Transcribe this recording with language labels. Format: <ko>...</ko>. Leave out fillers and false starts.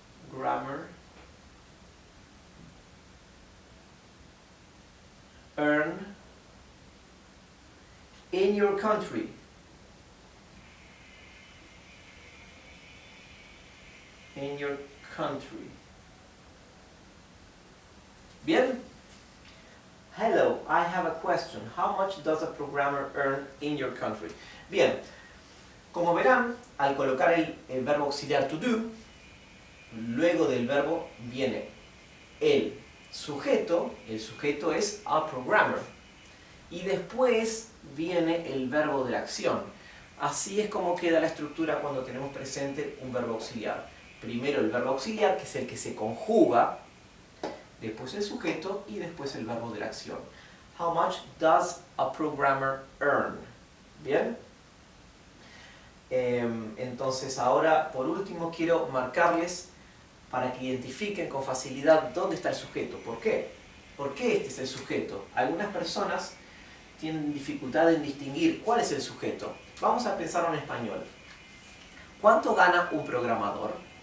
<en>Programmer earn in your country. In your country.</en> <es>Bien?</es> <en>Hello, I have a question. How much does a programmer earn in your country?</en> <es>Bien, como verán, al colocar el verbo auxiliar to do, luego del verbo viene el sujeto es a programmer, y después viene el verbo de la acción. Así es como queda la estructura cuando tenemos presente un verbo auxiliar. Primero el verbo auxiliar, que es el que se conjuga, después el sujeto y después el verbo de la acción.</es> <en>How much does a programmer earn?</en> <es>¿Bien? Entonces ahora, por último, quiero marcarles para que identifiquen con facilidad dónde está el sujeto. ¿Por qué? ¿Por qué este es el sujeto? Algunas personas tienen dificultad en distinguir cuál es el sujeto. Vamos a pensarlo en español. ¿Cuánto gana un programador?</es>